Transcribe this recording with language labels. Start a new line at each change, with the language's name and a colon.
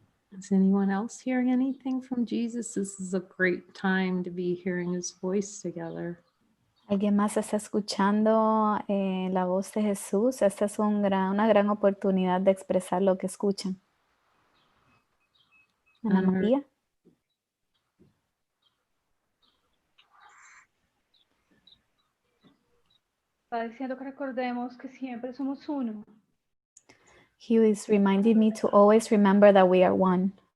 English: Is anyone else hearing anything from Jesus? This is a great time to be hearing his voice together.
Spanish: ¿Alguien más está escuchando la voz de Jesús? Esta es una gran oportunidad de expresar lo que escuchan. Ana María. Está diciendo que recordemos que siempre somos uno.
English: He is reminding me to always remember that we are one.